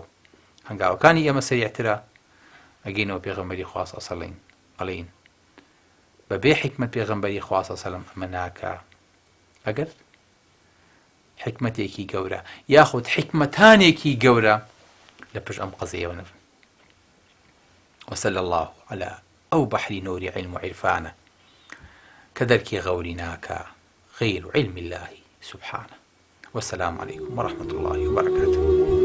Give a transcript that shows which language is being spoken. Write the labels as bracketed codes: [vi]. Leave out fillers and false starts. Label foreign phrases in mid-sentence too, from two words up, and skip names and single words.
[ckb] هەنگاوەکانی ئێمە سەریعترە، ئەگەینەوە پێغەمبەری خوا سەڵین ئەڵێن بەبێ حکمت پێغەمبەری خوا سەلەم ئەمە ناکا. ئەگەر حکمتێکی گەورە یاخود حکمەتانێکی گەورە لە پشت ئەم قەزەیەوە نەبن. [ar] وصلى الله على [ckb] ئەو بەحری نوری علم و عیرفانە کە دەرکی غەوری ناکا غەیر [ar] علم الله سبحانه. والسلام عليكم ورحمة الله وبركاته.